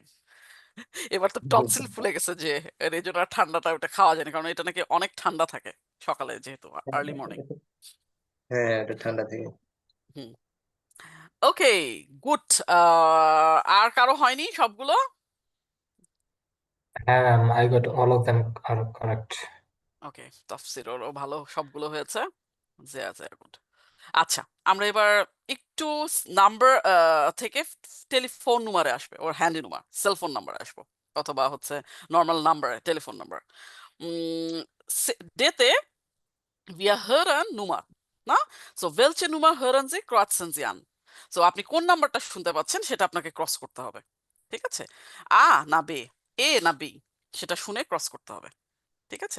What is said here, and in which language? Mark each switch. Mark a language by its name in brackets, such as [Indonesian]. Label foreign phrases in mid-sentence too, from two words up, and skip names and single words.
[Bangla] এবার তো টনসিল ফুলে গেছে, যে এর এই জন্য আর ঠান্ডাটা ওটা খাওয়া যায় না, কারণ এটা নাকি অনেক ঠান্ডা থাকে সকালে, যেহেতু [English] early morning. [Bangla] হ্যাঁ, এটা ঠান্ডা থেকে। হুম, ওকে, গুড। আর কারো হয়নি সবগুলো? হ্যাঁ ম্যাম, [English] I got all of them are correct. [Bangla] ওকে, তাফসীরেরও ভালো সবগুলো হয়েছে। যে আছে গুড। আচ্ছা, আমরা এবার একটু নাম্বার থেকে টেলিফোন নাম্বারে আসবে, ওর হ্যান্ডি নাম্বার, সেলফোন নাম্বারে আসবো, অথবা হচ্ছে নর্মাল নাম্বার, টেলিফোন নাম্বার। [German] ডেতে wir hören Nummer, [Bangla] না? [German] সো welche Nummer hören Sie, kreuzen Sie an. [Bangla] সো আপনি কোন নাম্বারটা শুনতে পাচ্ছেন সেটা আপনাকে ক্রস করতে হবে, ঠিক আছে? আ না বে, এ না বি, সেটা শুনে ক্রস করতে হবে, ঠিক আছে?